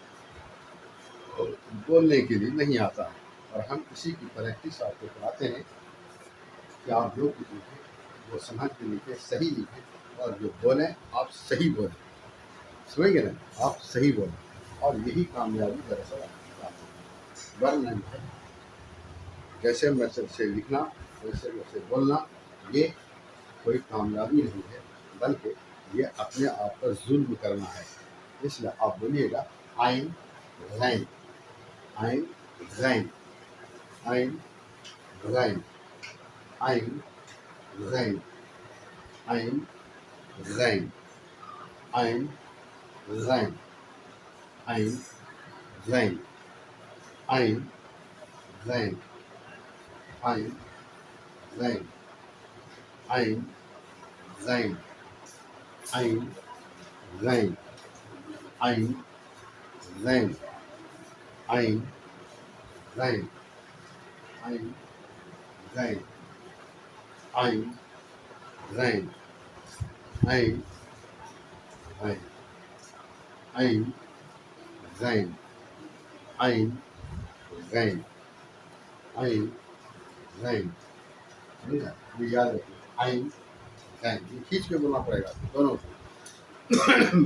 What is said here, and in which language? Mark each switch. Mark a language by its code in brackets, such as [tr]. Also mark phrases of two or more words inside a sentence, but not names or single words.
[ur] کو بولنے کے لیے نہیں آتا ہے اور ہم اسی کی پریکٹس آپ کو کراتے ہیں کہ آپ جو کچھ لکھیں وہ سمجھ کے لکھیں صحیح لکھیں اور جو بولیں آپ صحیح بولیں سمجھ گئے نا آپ صحیح بولیں اور یہی کامیابی دراصل آپ کی ورنہ ہے جیسے میسج سے لکھنا ویسے ویسے بولنا یہ کوئی کامیابی نہیں ہے بلکہ یہ اپنے آپ پر ظلم کرنا ہے اس لیے آپ بولیے گا عین غین عین غین عین غین عین غین عین غین عین غین عین غین عین غین عین غین عین غین عین غین عین غین عین غین عین غین عین غین عین غین عین غین عین غین عین غین. समझा? یہ یاد رکھیے، عین غین، یہ کھینچ کے بولنا پڑے گا دونوں کو.